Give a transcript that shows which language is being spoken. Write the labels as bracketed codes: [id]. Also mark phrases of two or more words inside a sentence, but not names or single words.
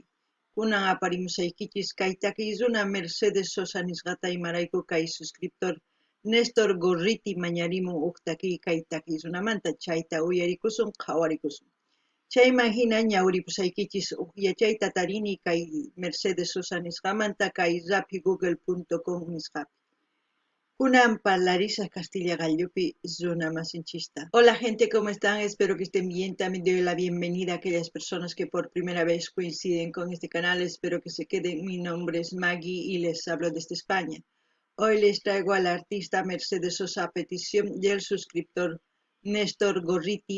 [qu] Kunan aparimusaykichis kay takiy runa Mercedes Sosa nisqata imarayku kay suscriptor Néstor Gorriti mañarimun huk takiy kay takiy runamanta chayta uyarikusun qhawarikusun. Chayman hina ñawripusaykichis huk yachayta tarini kay Mercedes Sosa nisqamanta kay rapigoogle.com nisqapi. Kunan parlarisaq Castilla Gallupi runa masinchista. [es] Hola gente, ¿cómo están? Espero que estén bien. También doy la bienvenida a aquellas personas que por primera vez coinciden con este canal. Espero que se queden. Mi nombre es Maggie y les hablo desde España. Hoy les traigo al artista Mercedes Sosa a petición del suscriptor Néstor Gorriti.